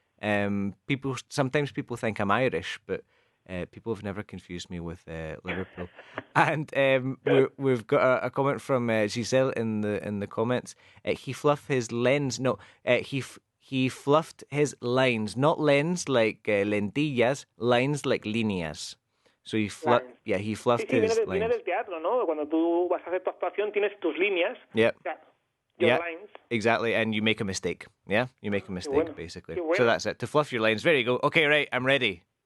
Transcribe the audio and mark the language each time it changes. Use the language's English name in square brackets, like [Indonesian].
[English] Sometimes people think I'm Irish, but people have never confused me with Liverpool. And we've got a comment from Giselle in the comments. He fluffed his lens. No, he fluffed his lines, not lens like lentillas, lines like líneas. So he fluffed his lines. [Spanish] Viene del teatro, ¿no? Cuando tú vas a hacer tu actuación tienes tus líneas. [English] Yep. Your lines. Exactly, and you make a mistake. Yeah, you make a mistake, basically. So that's it. To fluff your lines. There you go. Okay, right, I'm ready.